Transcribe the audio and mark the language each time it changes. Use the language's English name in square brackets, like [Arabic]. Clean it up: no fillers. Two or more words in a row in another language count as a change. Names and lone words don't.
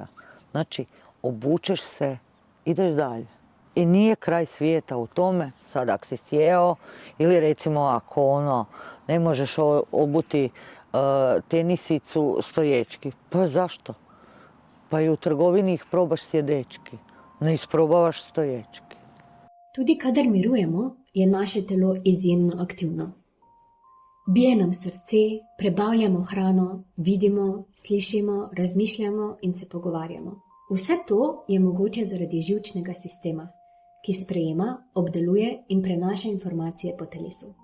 [Croatian] Znači, obučeš se, ideš dalje. I nije kraj svijeta u tome, sad ako si sjeo, ili recimo ako ne možeš obuti tenisicu stoječki. Pa zašto? Pa i u trgovini ih probaš sjedečki, ne isprobavaš stoječki. [Slovenian] Tudi kadar mirujemo, je naše telo izjemno aktivno. Bije nam srce, prebavljamo hrano, vidimo, slišimo, razmišljamo in se pogovarjamo. Vse to je mogoče zaradi živčnega sistema, ki sprejema, obdeluje in prenaša informacije po telesu.